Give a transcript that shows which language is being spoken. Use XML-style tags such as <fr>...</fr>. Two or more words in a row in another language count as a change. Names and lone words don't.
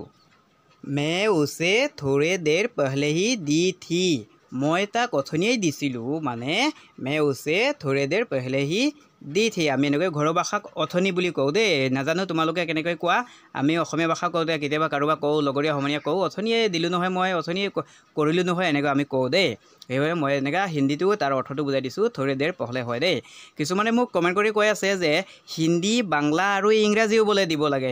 <hi>मैं उसे थोड़े देर पहले ही दी थी।</hi> <as>মই তাক অথনিয়েই দিছিলোঁ মানে</as> <hi>मैं उसे थोड़े देर पहले ही दी थी।</hi> <as>আমি এনেকৈ ঘৰৰ ভাষাক অথনি বুলি কওঁ দেই। নাজানো তোমালোকে কেনেকৈ কোৱা। আমি অসমীয়া ভাষা কওঁতে কেতিয়াবা কাৰোবাক কওঁ, লগৰীয়া সমনীয়া কওঁ, অথনিয়ে দিলোঁ নহয়, মই অথনিয়ে কৰিলোঁ নহয়, এনেকৈ আমি কওঁ দেই। সেইবাবে মই এনেকৈ হিন্দীটো তাৰ অৰ্থটো বুজাই দিছোঁ।</as> <hi>थोड़े देर पहले</hi> <as>হয় দেই। কিছুমানে মোক কমেণ্ট কৰি কৈ আছে যে হিন্দী, বাংলা আৰু ইংৰাজীও বোলে দিব লাগে।</as>